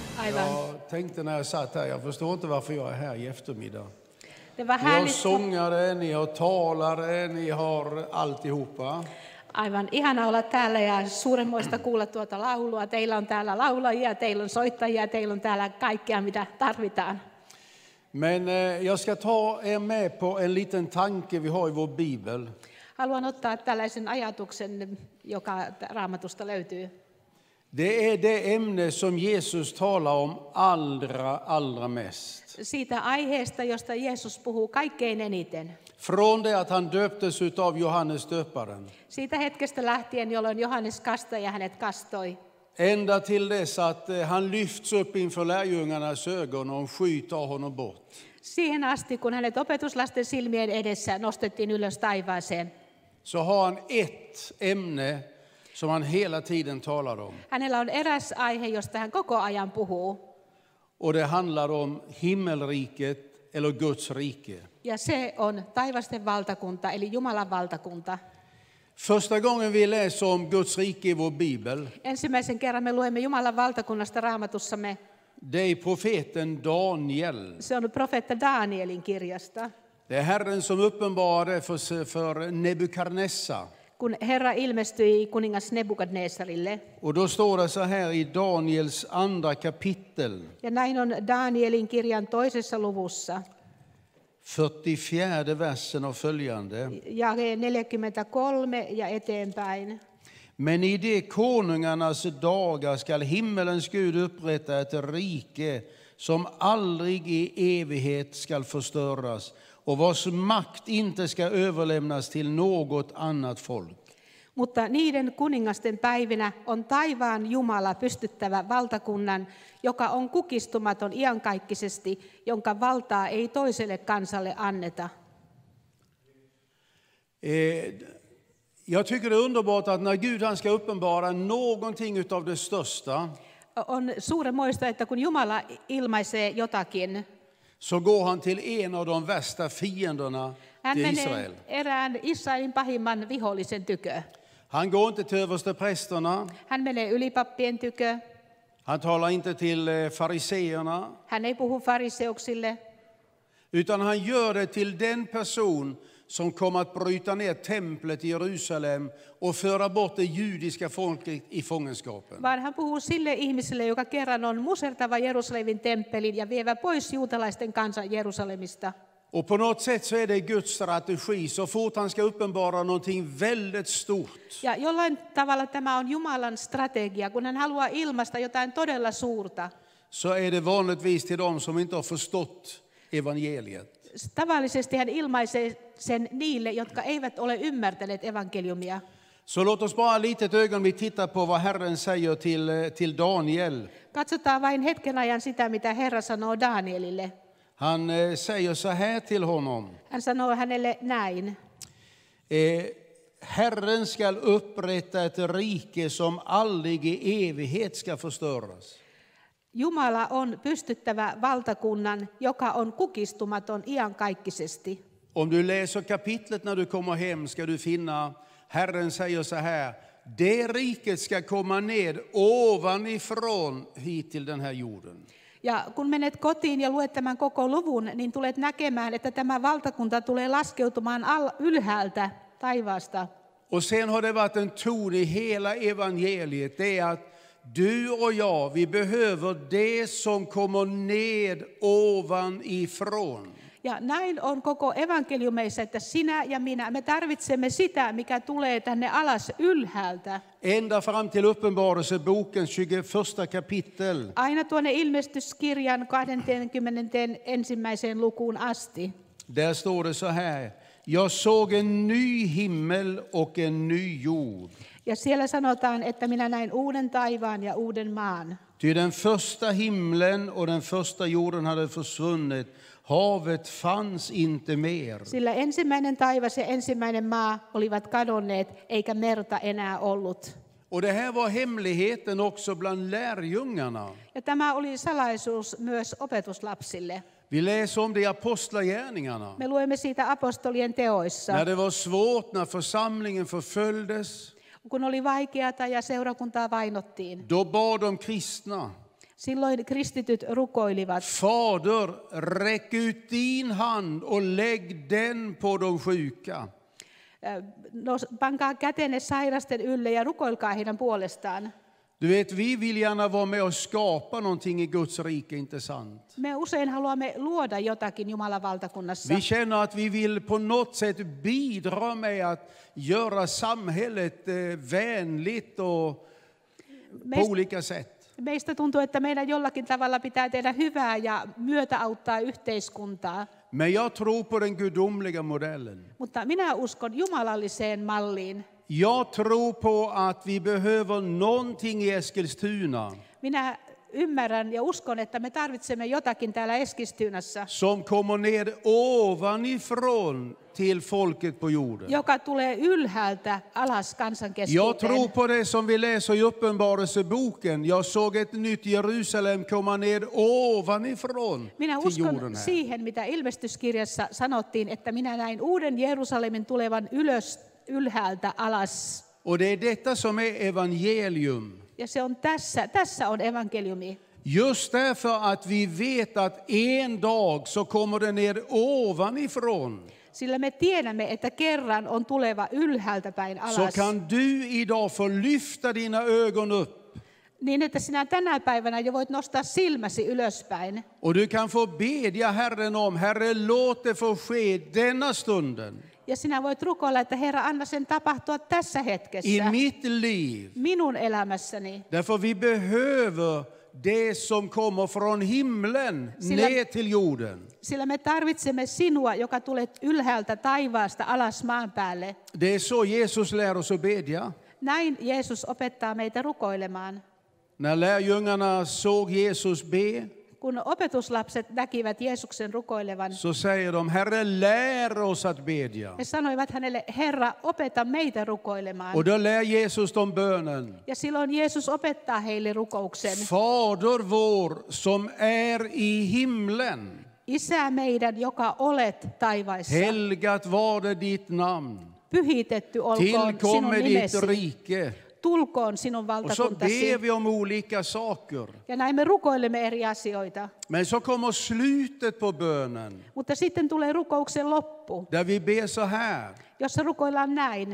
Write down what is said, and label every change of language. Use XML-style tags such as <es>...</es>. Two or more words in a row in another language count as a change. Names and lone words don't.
<fi>Aivan.</fi> <sv>Jag tänkte när jag satt här, jag förstår inte varför jag är här i eftermiddag. Det var Ni har härligt. sångare, ni har talare, ni har alltihopa.</sv> <fi>Aivan ihana olla täällä ja suuremmoista kuulla tuota laulua. Teillä on täällä laulajia, teillä on soittajia, teillä on täällä kaikkea mitä tarvitaan.</fi> <sv>Men jag ska ta er med på en liten tanke vi har i vår bibel.</sv> <fi>Haluan ottaa tällaisen ajatuksen, joka Raamatusta löytyy.</fi> <sv>Det är det ämne som Jesus talar om allra mest.</sv> <fi>Siitä aiheesta, josta Jeesus puhuu kaikkein eniten.</fi> <sv>Från det att han döptes utav Johannes döparen.</sv> <fi>Siitä hetkestä lähtien, jolloin Johannes kastaja hänet kastoi.</fi> <sv>Ända till dess att han lyfts upp inför lärjungarnas ögon och sky tar honom bort.</sv> <fi>Siihen asti, kun hänet opetuslasten silmien edessä nostettiin ylös taivaaseen.</fi> <sv>Så har han ett ämne som han hela tiden talar om.</sv> <fi>Hänellä on eräs aihe, josta hän koko ajan puhuu.</fi> <sv>Och det handlar om himmelriket eller Guds rike.</sv> <fi>Ja se on taivasten valtakunta, eli Jumalan valtakunta.</fi> <sv>Första gången vi läser om Guds rike i vår bibel,</sv> <fi>Ensimmäisen kerran me luemme Jumalan valtakunnasta Raamatussamme.</fi> <sv>det är profeten Daniel.</sv> <fi>Se on profeetta Danielin kirjasta.</fi> <sv>Det är Herren som uppenbarade för Nebukadnessar.</sv> <fi>Kun Herra ilmestyi kuningas Nebukadnessarille.</fi> <sv>Och då står det så här i Daniels andra kapitel.</sv> <fi>Ja näin on Danielin kirjan toisessa luvussa.</fi> <sv>44 versen och följande.</sv> <fi>Jae 43 ja eteenpäin.</fi> <sv>Men i de konungarnas dagar skall himmelens Gud upprätta ett rike som aldrig i evighet skall förstöras och vars makt inte ska överlämnas till något annat folk.</sv> <fi>Mutta niiden kuningasten päivinä on taivaan Jumala pystyttävä valtakunnan, joka on kukistumaton iankaikkisesti, jonka valtaa ei toiselle kansalle anneta.</fi> <sv>Jag tycker det är underbart att när Gud han ska uppenbara någonting utav det största,</sv> <fi>On suuremmoista, että kun Jumala ilmaisee jotakin,</fi> <sv>så går han till en av de värsta fienderna</sv> <fi>hän</fi> <sv>till</sv> <fi>menee Israel. erään Israelin pahimman vihollisen tykö.</fi> <sv>Han går inte till översteprästerna,</sv> <fi>Hän menee ylipappien tykö.</fi> <sv>han talar inte till fariseerna,</sv> <fi>Hän ei puhu fariseuksille,</fi> <sv>utan han gör det till den person som kommer att bryta ner templet i Jerusalem och föra bort det judiska folket i fångenskapen.</sv> <fi>vaan hän puhuu sille ihmiselle, joka kerran on musertava Jerusalemin temppelin ja vievä pois juutalaisten kansan Jerusalemista.</fi> <sv>Och på något sätt så är det Guds strategi. Så fort han ska uppenbara någonting väldigt stort,</sv> <fi>Ja jollain tavalla tämä on Jumalan strategia, kun hän haluaa ilmaista jotain todella suurta.</fi> <sv>så är det vanligtvis till dem som inte har förstått evangeliet.</sv> <fi>Tavallisesti hän ilmaisee sen niille, jotka eivät ole ymmärtäneet evankeliumia.</fi> <sv>Så låt oss bara litet ögonblick titta på vad Herren säger till Daniel.</sv> <fi>Katsotaan vain hetken ajan sitä, mitä Herra sanoo Danielille.</fi> <sv>Han säger så här till honom.</sv> <fi>Hän sanoo hänelle näin.</fi> <sv>Herren skall upprätta ett rike som aldrig i evighet ska förstöras.</sv> <fi>Jumala on pystyttävä valtakunnan, joka on kukistumaton iankaikkisesti.</fi> <sv>Om du läser kapitlet när du kommer hem ska du finna Herren säger så här. Det riket ska komma ned ovanifrån hit till den här jorden.</sv> <fi>Ja kun menet kotiin ja luet tämän koko luvun, niin tulet näkemään, että tämä valtakunta tulee laskeutumaan ylhäältä taivaasta.</fi> <sv>Och sen har det varit en ton i hela evangeliet. Det är att du och jag, vi behöver det som kommer ned ovanifrån.</sv> <fi>Ja näin on koko evankeliumeissa, että sinä ja minä, me tarvitsemme sitä, mikä tulee tänne alas ylhäältä.</fi> <sv>Ända fram till Uppenbarelseboken 21 kapitel.</sv> <fi>Aina tuonne ilmestyskirjan 21. lukuun asti.</fi> <sv>Där står det så här. Jag såg en ny himmel och en ny jord.</sv> <fi>Ja siellä sanotaan, että minä näin uuden taivaan ja uuden maan.</fi> <sv>Ty den första himlen och den första jorden hade försvunnit. Havet fanns inte mer.</sv> <fi>Sillä ensimmäinen taivas ja ensimmäinen maa olivat kadonneet, eikä merta enää ollut.</fi> <sv>Och det här var hemligheten också bland lärjungarna.</sv> <fi>Ja tämä oli salaisuus myös opetuslapsille.</fi> <sv>Vi läser om det i Apostlagärningarna.</sv> <fi>Me luemme siitä apostolien teoissa.</fi> <sv>När det var svårt, när församlingen förföljdes,</sv> <fi>Kun oli vaikeata ja seurakuntaa vainottiin.</fi> <sv>då bad de kristna.</sv> <fi>Silloin kristityt rukoilivat.</fi> <sv>Fader, räck ut din hand och lägg den på de sjuka.</sv> <fi>Pankaa kätenne sairasten ylle ja rukoilkaa heidän puolestaan.</fi> <sv>Du vet, vi vill gärna vara med och skapa någonting i Guds rike, inte sant?</sv> <fi>Me usein haluamme luoda jotakin Jumalan valtakunnassa.</fi> <sv>Vi känner att vi vill på något sätt bidra med att göra samhället vänligt och på olika sätt.</sv> <fi>Meistä tuntuu, että meidän jollakin tavalla pitää tehdä hyvää ja myötäauttaa yhteiskuntaa.</fi> <sv>Men jag tror på den gudomliga modellen.</sv> <fi>Mutta minä uskon jumalalliseen malliin.</fi> <sv>Jag tror på att vi behöver någonting i Eskilstuna</sv> <fi>Minä ymmärrän ja uskon, että me tarvitsemme jotakin täällä Eskilstunassa,</fi> <sv>som kommer ner ovanifrån till folket på jorden.</sv> <fi>joka tulee ylhäältä alas kansan</fi> <sv>Jag tror</sv> <fi>keskuuteen.</fi> <sv>på det som vi läser i Uppenbarelseboken. Jag såg ett nytt Jerusalem komma ner ovanifrån</sv> <fi>Minä</fi> <sv>till jorden</sv> <fi>uskon</fi> <sv>här.</sv> <fi>siihen, mitä ilmestyskirjassa sanottiin, että minä näin uuden Jerusalemin tulevan ylös ylhäältä alas.</fi> <sv>Och det är detta som är evangelium.</sv> <fi>Ja se on tässä on evankeliumi.</fi> <sv>Just därför att vi vet att en dag så kommer det ner ovanifrån.</sv> <fi>Sillä me tiedämme, että kerran on tuleva ylhäältä päin</fi> <sv>Så</sv> <fi>alas.</fi> <sv>kan du idag få lyfta dina ögon upp.</sv> <fi>Niin, että sinä tänä päivänä jo voit nostaa silmäsi ylöspäin.</fi> <sv>Och du kan få bedja Herren om, Herre, låt det få ske denna stunden.</sv> <fi>Ja sinä voit rukoilla, että Herra, anna sen tapahtua tässä</fi> <sv>I</sv> <fi>hetkessä,</fi> <sv>mitt liv.</sv> <fi>minun elämässäni.</fi> <sv>Därför vi behöver det som kommer från himlen ner till jorden.</sv> <fi>Sillä me tarvitsemme sinua, joka tulet ylhäältä taivaasta alas maan päälle.</fi> <sv>Det är så Jesus lär oss att bedja.</sv> <fi>Näin Jeesus opettaa meitä rukoilemaan.</fi> <sv>När lärjungarna såg Jesus be,</sv> <fi>Kun opetuslapset näkivät Jeesuksen rukoilevan,</fi> <sv>så säger de, Herre, lär oss att bedja.</sv> <fi>he sanoivat hänelle, Herra, opeta meitä rukoilemaan.</fi> <sv>Och då lär Jesus dem bönen.</sv> <fi>Ja silloin Jeesus opettaa heille rukouksen.</fi> <sv>Fader vår som är i himlen.</sv> <fi>Isä meidän, joka olet taivaissa,</fi> <sv>Helgat varde ditt namn.</sv> <fi>pyhitetty olkoon sinun</fi> <sv>Tillkommer ditt</sv> <fi>nimesi,</fi> <sv>rike.</sv> <fi>tulkoon sinun</fi> <sv>Och så ber</sv> <fi>valtakuntasi.</fi> <sv>vi om olika saker.</sv> <fi>Ja näin me rukoilemme eri asioita.</fi> <sv>Men så kommer slutet på bönen.</sv> <fi>Mutta sitten tulee rukouksen loppu,</fi> <sv>Där vi ber så här.</sv> <fi>jossa rukoillaan näin.</fi>